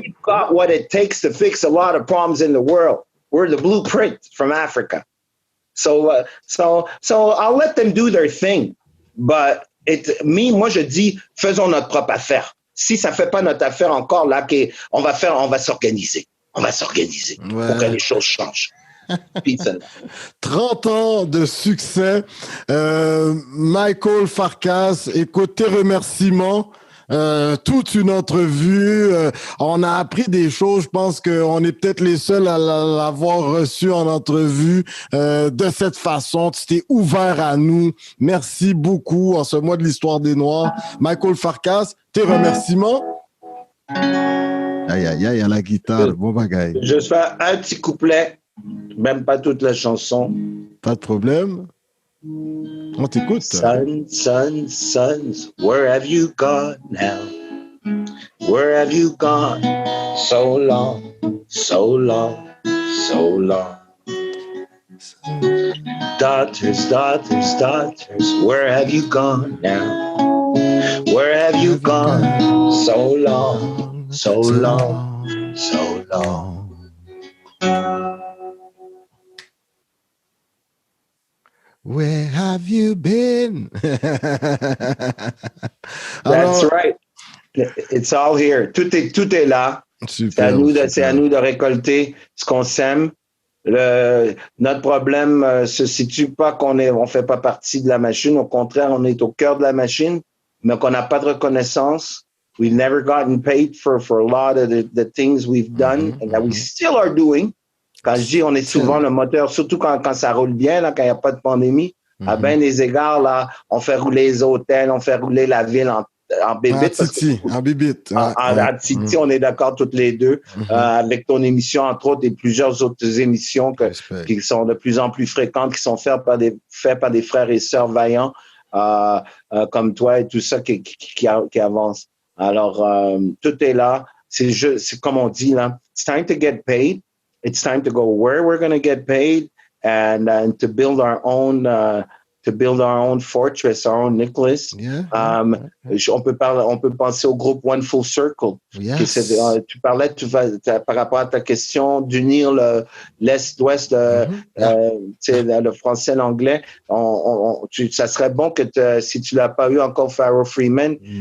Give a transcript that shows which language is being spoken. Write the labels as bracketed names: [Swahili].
[English] We've got what it takes to fix a lot of problems in the world. We're the blueprint from Africa. So I'll let them do their thing. [French] But moi, je dis, faisons notre propre affaire. Si ça fait pas notre affaire encore, là, on va s'organiser. On va s'organiser pour que les choses changent. 30 ans de succès. Michael Farkas, écoute, tes remerciements. Toute une entrevue. On a appris des choses. Je pense qu'on est peut-être les seuls à l'avoir reçu en entrevue de cette façon. Tu t'es ouvert à nous. Merci beaucoup en ce mois de l'histoire des Noirs. Michael Farkas, tes remerciements. Aïe, aïe, aïe, à la guitare. Bon bagaille. Je fais un petit couplet. Même pas toute la chanson. Pas de problème. On t'écoute. [English] Sons, where have you gone now? Where have you gone? So long, so long, so long. Daughters, where have you gone now? Where have you gone? So long, so long, so long. Where have you been? That's right. It's all here. [French] Tout est là. C'est à nous de récolter ce qu'on sème. Notre problème se situe pas on fait pas partie de la machine. Au contraire, on est au cœur de la machine, mais qu'on n'a pas de reconnaissance. [English] We've never gotten paid for a lot of the things we've done and that we still are doing. [French] Quand je dis, on est souvent le moteur, surtout quand ça roule bien, là, quand il n'y a pas de pandémie, à bien des égards, là, on fait rouler les hôtels, on fait rouler la ville en bébite. En bébite. En Titi, on est d'accord toutes les deux, avec ton émission, entre autres, et plusieurs autres émissions qui sont de plus en plus fréquentes, qui sont faites par des frères et sœurs vaillants, comme toi et tout ça qui avancent. Alors, tout est là. C'est comme on dit, là, [English] it's time to get paid. It's time to go where we're going to get paid and to build our own fortress, our own Nicholas. [French] On peut penser au groupe One Full Circle. [English] Yes. [French] Tu parlais par rapport à ta question d'unir l'Est, l'Ouest, le français et l'anglais. Ça serait bon que si tu l'as pas eu encore, Pharoah Freeman.